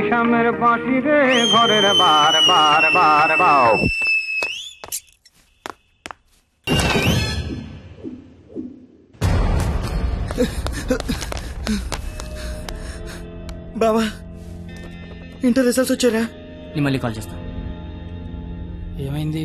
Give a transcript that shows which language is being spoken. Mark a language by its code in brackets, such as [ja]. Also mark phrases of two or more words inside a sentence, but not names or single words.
[bn] গ্রামের বাঁশি রে ঘরের বার বার বার বাও। [te] బావా ఇంటర్ రిజల్ట్స్ వచ్చారా? నేను మళ్ళీ కాల్ చేస్తా. ఏమైంది?